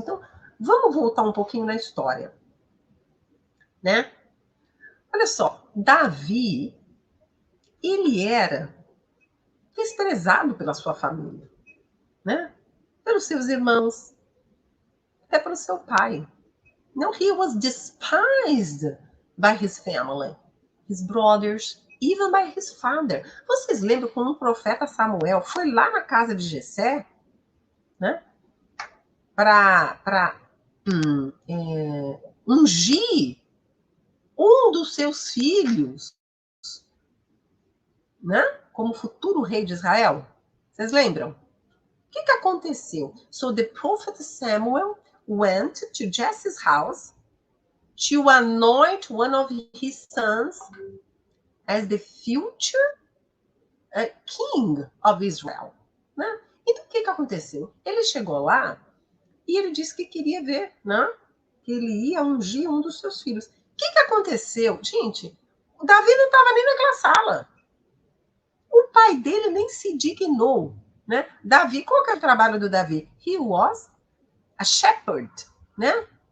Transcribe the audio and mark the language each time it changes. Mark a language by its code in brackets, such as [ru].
[pt] Então, vamos voltar um pouquinho na história, né? Olha só, Davi, ele era desprezado pela sua família, né? Pelos seus irmãos, até pelo seu pai. [en] No, he was despised by his family, his brothers, even by his father. [pt] Vocês lembram quando o profeta Samuel foi lá na casa de Jessé, né? Para ungir um dos seus filhos, né? Como futuro rei de Israel. Vocês lembram? O que aconteceu? [en] So the prophet Samuel went to Jesse's house to anoint one of his sons as the future king of Israel, né? [pt] Então o que aconteceu? Ele chegou lá e ele disse que queria ver, né? Que ele ia ungir um dos seus filhos. O que aconteceu? Gente, o Davi não estava nem naquela sala. O pai dele nem se dignou, né? Davi, qual que é o trabalho do Davi? He was a shepherd, né?